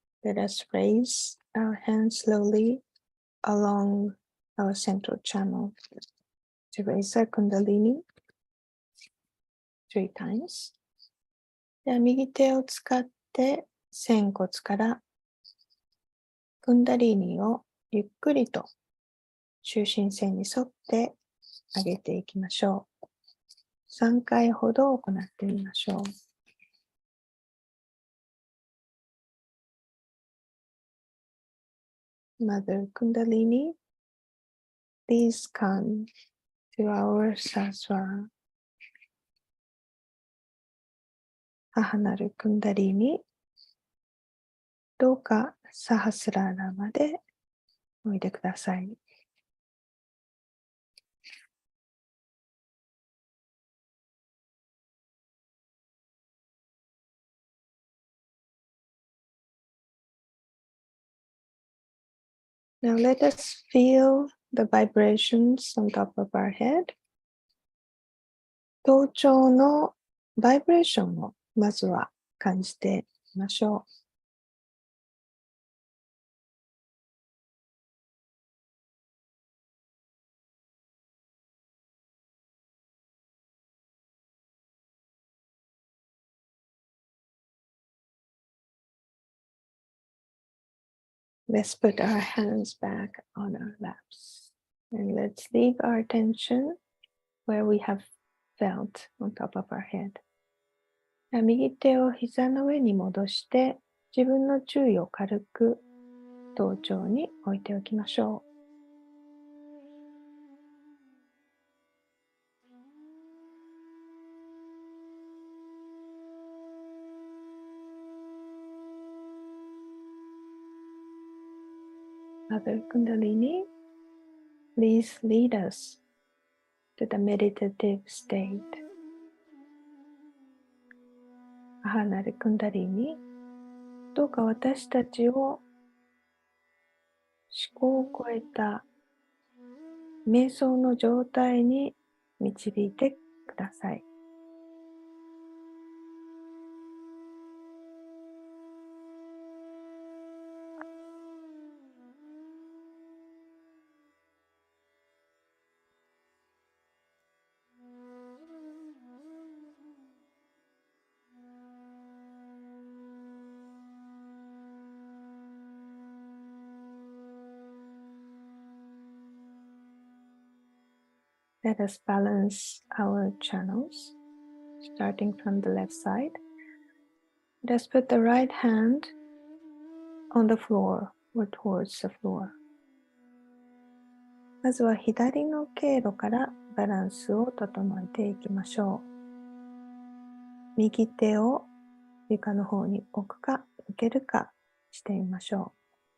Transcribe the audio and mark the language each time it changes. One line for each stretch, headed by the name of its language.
English: Let us raise our hand slowly along our central channel to raise our Kundalini 3 times.
Japanese: では右手を使って仙骨からクンダリーニをゆっくりと中心線に沿って上げていきましょう。3回ほど行ってみましょう。
English: Mother Kundalini, please come to our Saswara.
Japanese: 母なるクンダリーに、どうかサハスラーラまでおいでください。
English: Now let us feel the vibrations on top of our head.
Japanese: 頭頂のバイブレーションをまずは感じてみましょう。
English: Let's put our hands back on our laps and let's leave our attention where we have felt on top of our head.
Japanese: 右手を膝の上に戻して自分の注意を軽く頭頂に置いておきましょう。
English: Mother Kundalini, please lead us to the meditative state.
Japanese: 母なるクンダリーに、どうか私たちを思考を超えた瞑想の状態に導いてください。
English: Let us balance our channels, starting from the left side. Let us put the right hand on the floor or towards the floor.
Japanese: まずは左の経路からバランスを整えていきましょう。右手を床の方に置くか受けるかしてみましょう。